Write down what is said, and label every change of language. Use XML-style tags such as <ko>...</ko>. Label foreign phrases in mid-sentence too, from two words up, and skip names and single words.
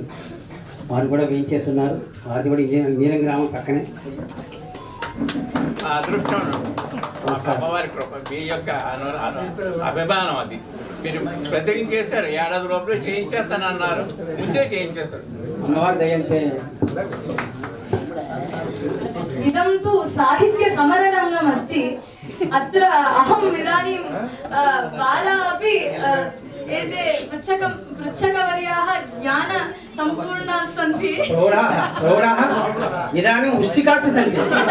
<te>వారు కూడా వేయించేస్తున్నారు. వారిది కూడా ఇంజనీరింగ్ గ్రామం పక్కనే. అదృష్టం అమ్మవారి కృప మీ యొక్క అభిమానం అది. మీరు ప్రతిజ్ఞ చేశారు, ఏడాది లోపల చేయించేస్తానన్నారు, ముందే చేయించేస్తారు. అమ్మవారి దయంతే.</te> <sa>इदं तु साहित्यसमररङ्गम् अस्ति। अत्र अहम् इदानीं बाला अपि एते पृच्छकवर्याः ज्ञानसम्पूर्णाः सन्ति। प्रौढाः इदानीम् उष्टिकाश्च सन्ति।</sa>